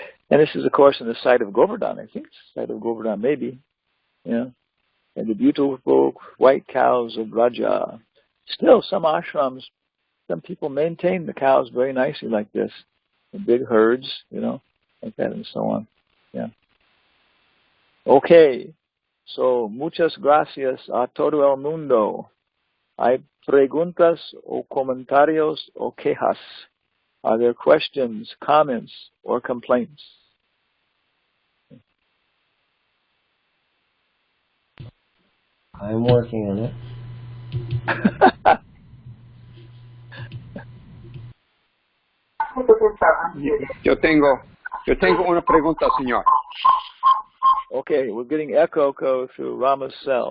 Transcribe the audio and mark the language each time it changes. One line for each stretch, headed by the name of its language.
English: And this is, of course, in the site of Govardhan. I think it's the site of Govardhan, maybe. Yeah. And the beautiful white cows of Raja. Still, some ashrams, some people maintain the cows very nicely like this. In big herds, like that and so on. Yeah. Okay.
Spanish: So, muchas gracias a todo el mundo. Hay preguntas o comentarios o quejas.
English: Are there questions, comments, or complaints? I'm working on it.
Spanish: Yo tengo una pregunta, señor.
English: Okay, we're getting echo through Rama's cell.